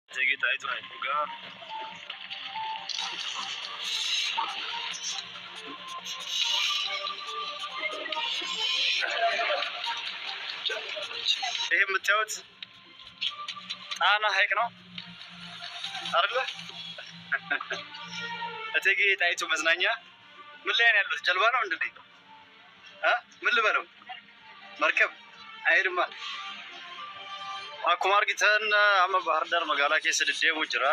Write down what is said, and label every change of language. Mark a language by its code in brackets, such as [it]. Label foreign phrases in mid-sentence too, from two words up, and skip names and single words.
[am] Tegit ay tuhay buga. ይሄ የምታዩት ጣና ሐይቅ ነው አይደለ? እቴጌ ጣይቱ መዝናኛ ምን ላይ ነው ያሉት? ጀልባ ነው እንዴ? ምን ልበለው? መርከብ አይድማ [om] akkuma argitan amma Bahar Dar magaalaa keessa deddeemuu jira.